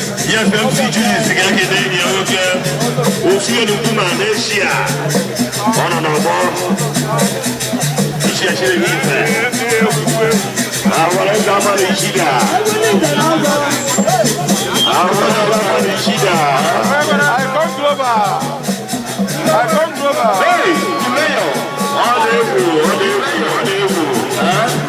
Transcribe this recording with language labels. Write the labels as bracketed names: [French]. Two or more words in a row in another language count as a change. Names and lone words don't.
[English] Yes, M C Julius, you gotta get in here, okay? We'll see you in the room, Malaysia. On and on, boy. You see, I should have been there. [Yoruba] Àwọn ẹ̀dá máa lè ṣí dà. Àwọn ẹ̀dá máa lè ṣí dà. [English] I come global. I come global. Hey, the mayor. [Igbo] Ọ dị egwu, ọ dị egwu, ọ dị egwu. Eh?